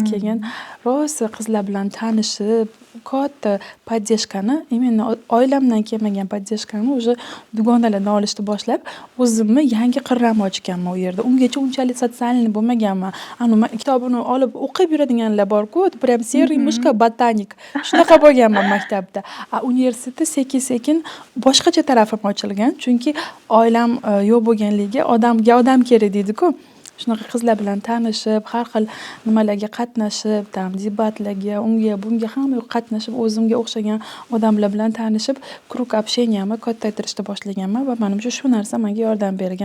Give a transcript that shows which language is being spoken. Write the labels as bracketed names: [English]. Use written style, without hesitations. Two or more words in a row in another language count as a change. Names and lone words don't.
[Uzbek] Keyin rosa qizlar bilan tanishib, katta podдержкani, именно oilamdan kelmagan podдержкani o'sha dugonalardan olishni boshlab, o'zimni yangi qirramni ochganman u yerda. Ungacha unchalik sotsialniy bo'lmaganman. Kitobini olib o'qib yuradiganlar bor-ku, [Russian] prям серый мышка ботаник. [Uzbek] Shunaqa bo'lganman maktabda. Universitetda sekin-sekin boshqacha tarafim ochilgan, chunki oilam yo'q bo'lganligi, odam kerak deydi-ku. Shunaqa qizlar bilan tanishib, har xil nimalarga qatnashib, debatlarga, unga, bunga hamma qatnashib, o'zimga o'xshagan odamlar bilan tanishib, [Russian] круг общениям [Uzbek] kattaytirishni boshlaganman va menimcha shu narsa menga yordam bergan.